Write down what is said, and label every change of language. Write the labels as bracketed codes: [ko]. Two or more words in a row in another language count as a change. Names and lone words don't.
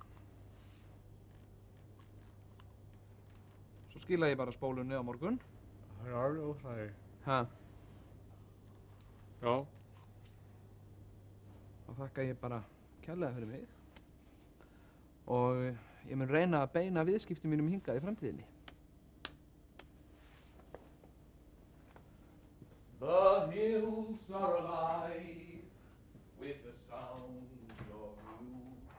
[is] Svo skila ég bara spólunni á morgun. Það er alveg óþægi. Ha? Já. Þá þakka ég bara kærlega fyrir mig. Og ég mun reyna að beina viðskiptum mínum hingað í framtíðinni. [en] The hills are alive with the sound of you.